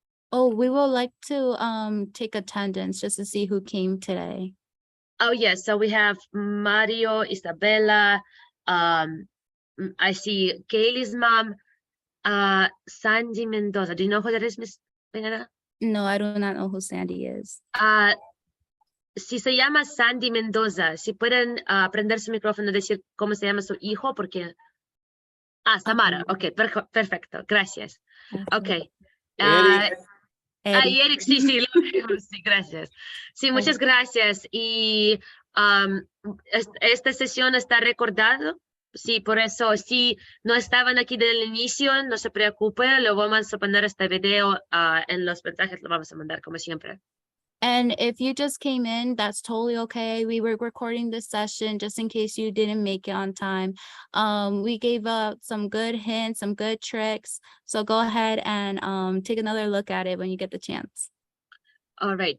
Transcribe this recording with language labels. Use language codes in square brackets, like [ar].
[en] Oh, we would like to take attendance just to see who came today. Oh, yes, so we have Mario, Isabella, I see Kaylee's mom, Sandy Mendoza. Do you know who that is, Miss Peña? No, I do not know who Sandy is. [es] Si se llama Sandy Mendoza, si pueden prender su micrófono y decir cómo se llama su hijo, porque... Samara, ok, perfecto, gracias. Ok. Eric. Y Eric, sí, sí, sí, gracias. Sí, muchas gracias. Y esta sesión está recordada. Sí, por eso, si no estaban aquí desde el inicio, no se preocupe, lo vamos a poner este video en los mensajes, lo vamos a mandar como siempre. [en] And if you just came in, that's totally okay. We were recording this session just in case you didn't make it on time. We gave up some good hints, some good tricks. So go ahead and take another look at it when you get the chance. All right.